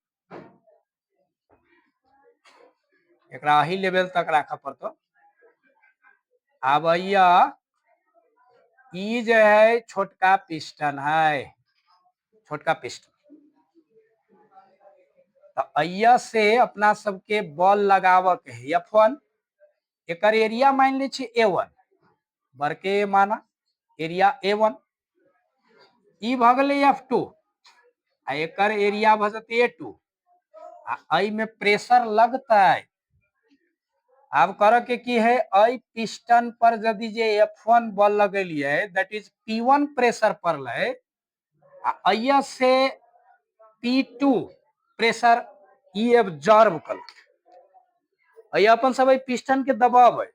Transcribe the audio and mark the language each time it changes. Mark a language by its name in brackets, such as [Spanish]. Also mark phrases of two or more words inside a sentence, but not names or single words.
[Maithili] एकरा ही लेवल तक राख पड़तो अब अइया ई जो है छोटका पिस्टन है छोटका पिस्टन तो अइया से अपना सबके बॉल लगाव के है F1 एकर एरिया मान ले छी A1 बड़के माना एरिया A1 ई भ गेलै F2 आ एकर एरिया भ जेतै A2 आ एहि में प्रेशर लगतै अब कर के की है आई पिस्टन पर यदि जे F1 बॉल लगेलिए [English] that is [Maithili] P1 प्रेशर पड़ले आ अइया से P2 प्रेशर ई एब्जॉर्ब कर अइया अपन सब पिस्टन के दबाव है